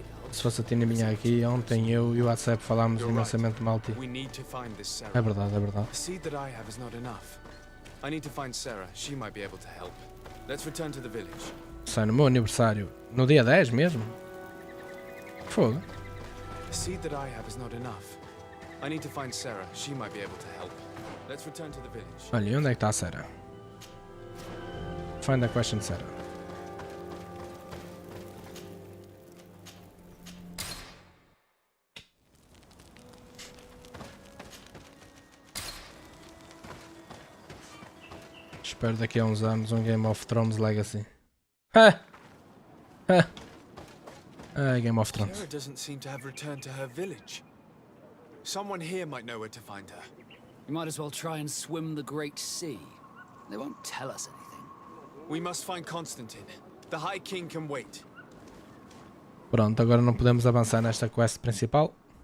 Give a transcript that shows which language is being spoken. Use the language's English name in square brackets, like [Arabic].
[Portuguese] Se fosse a Tina minha aqui, ontem eu e o Atecep falámos imensamente mal de ti. [English] We need to find this Sarah. [Portuguese] É verdade, é verdade. [English] The seed that I have is not enough. I need to find Sarah. She might be able to help. Let's return to the village. [Portuguese] Sai no meu aniversário. No dia 10 mesmo? Fogo. [English] The seed that I have is not enough. I need to find Sarah. She might be able to help. Let's return to the village. [Portuguese] Olha, e onde é que está a Sarah? [English] Find a question, Sarah. [Portuguese] Espero daqui a uns anos um Game of Thrones Legacy. Game of Thrones. [English] Sarah doesn't seem to have returned to her village. Someone here might know where to find her. You might as well try and swim the Great Sea. They won't tell us anything. We must find Constantine. The High King can wait. [Portuguese] Pronto, agora não podemos avançar nesta quest principal.